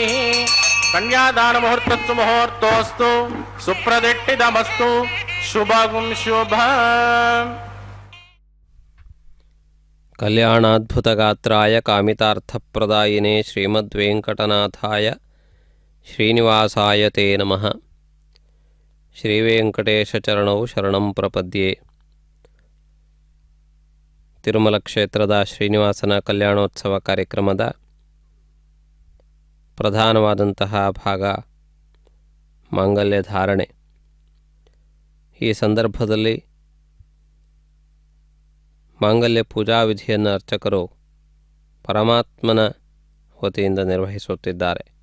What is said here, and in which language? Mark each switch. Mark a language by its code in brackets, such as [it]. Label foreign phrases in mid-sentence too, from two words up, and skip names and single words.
[sa] ಕನ್ಯಾದಾನ ಮುಹೂರ್ತಸ್ತು ಮುಹೂರ್ತೋಸ್ತು ಸುಪ್ರದಿಟ್ಟಿತಮಸ್ತು ಶುಭಂ ಶುಭ. ಕಲ್ಯಾಣಾದ್ಭುತಗಾತ್ರಾಯ ಕಾಮಿತಾರ್ಥಪ್ರದಾಯಿನೇ ಶ್ರೀಮದ್ವೆಂಕಟನಾಥಾಯ ಶ್ರೀನಿವಾಸಾಯ ತೇ ನಮಃ. ಶ್ರೀವೆಂಕಟೇಶಚರಣೌ ಶರಣಂ ಪ್ರಪದ್ಯೆ. [kn] ತಿರುಮಲ ಕ್ಷೇತ್ರದ ಶ್ರೀನಿವಾಸನ ಕಲ್ಯಾಣೋತ್ಸವ ಕಾರ್ಯಕ್ರಮದ ಪ್ರಧಾನವಾದಂತಹ ಭಾಗ ಮಾಂಗಲ್ಯ ಧಾರಣೆ. ಈ ಸಂದರ್ಭದಲ್ಲಿ ಮಾಂಗಲ್ಯ ಪೂಜಾ ವಿಧಿಯನ್ನು ಅರ್ಚಕರು ಪರಮಾತ್ಮನ ವತಿಯಿಂದ ನಿರ್ವಹಿಸುತ್ತಿದ್ದಾರೆ.